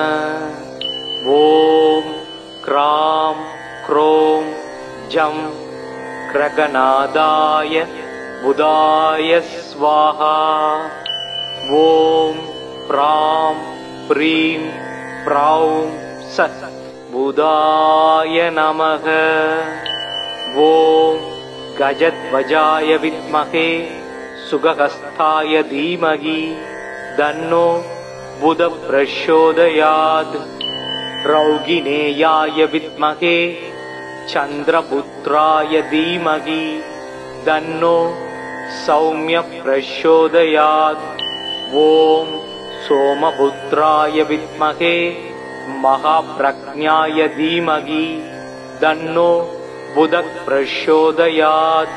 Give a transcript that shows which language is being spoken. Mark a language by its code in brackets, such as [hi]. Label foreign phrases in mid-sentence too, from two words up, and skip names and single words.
[sa] ॐ क्रां क्रों जं ग्रहनाथाय बुधाय स्वाहा. ॐ ब्रां ब्रीं ब्रौं सत् बुधाय नमः. ॐ गजध्वजाय विद्महे सुगहस्थाय धीमहि तन्नो बुधः प्रचोदयात् रौगिणेयाय विद्महे चन्द्रपुत्राय धीमहि तन्नो सौम्यः प्रचोदयात् ॐ सोमपुत्राय विद्महे महाप्रज्ञाय धीमहि तन्नो बुधः प्रचोदयात्